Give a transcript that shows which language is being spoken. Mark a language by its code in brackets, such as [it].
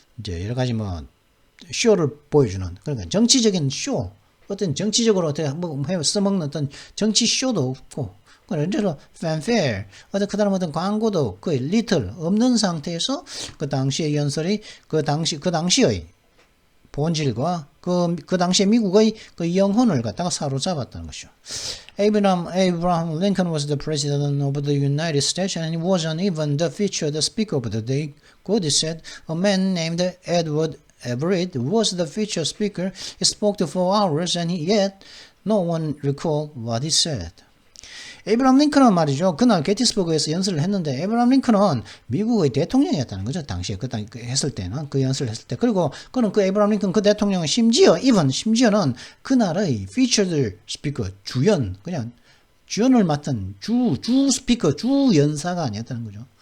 [ko] 이제 여러 가지 뭐 쇼를 보여주는 그러니까 정치적인 쇼 어떤 정치적으로 어떻게 뭐 써먹는 어떤 정치 쇼도 없고 그래서 fanfare 어떤 그다음 어떤 광고도 거의 little 없는 상태에서 그 당시의 연설이 그 당시의 본질과 그 당시에 미국의 그 영혼을 갖다가 사로잡았다는 것이죠. [en] Abraham Lincoln was the president of the United States and he wasn't even the featured speaker of the day. Cody said a man named Edward Everett was the featured speaker. He spoke for 4 hours and yet no one recalled what he said. [ko] 에이브라함 링컨은 말이죠. 그날 게티스버그에서 연설을 했는데 에이브라함 링컨은 미국의 대통령이었다는 거죠. 당시에 그 했을 때는 그 연설을 했을 때 그리고 그는 그 에이브라함 링컨 그 대통령은 심지어는 그날의 featured speaker 주연 그냥 주연을 맡은 주 스피커 주 연사가 아니었다는 거죠.